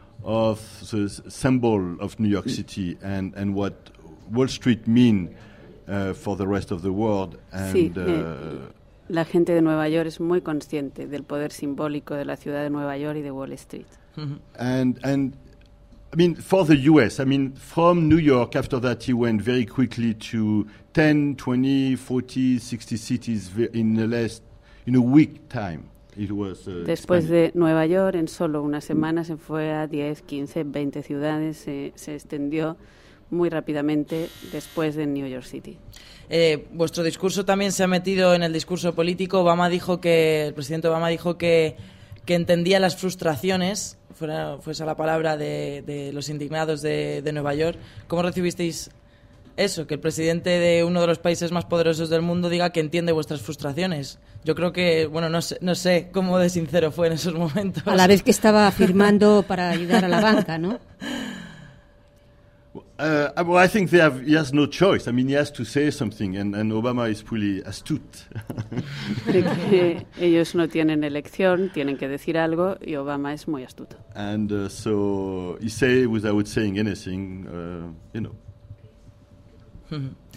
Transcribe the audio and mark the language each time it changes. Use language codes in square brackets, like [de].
[en] of the symbol of New York City and what Wall Street mean for the rest of the world. And, [es] sí, la gente de Nueva York es muy consciente del poder simbólico de la ciudad de Nueva York y de Wall Street. [en] And I mean, for the U.S., I mean, from New York, after that, he went very quickly to 10, 20, 40, 60 cities in a week time. It was, [es] Después de Nueva York, en solo una semana, se fue a 10, 15, 20 ciudades, se extendió muy rápidamente después de New York City. Vuestro discurso también se ha metido en el discurso político. El presidente Obama dijo que entendía las frustraciones, fuese la palabra de los indignados de Nueva York. ¿Cómo recibisteis eso, que el presidente de uno de los países más poderosos del mundo diga que entiende vuestras frustraciones? Yo creo que, bueno, no sé cómo de sincero fue en esos momentos. A la vez que estaba firmando para ayudar a la banca, ¿no? [en] Well, I think he has no choice. I mean, he has to say something, and Obama is pretty astute. [es] Ellos no tienen elección, tienen que decir algo, y Obama es muy astuto. [en] And so he say without saying anything, you know.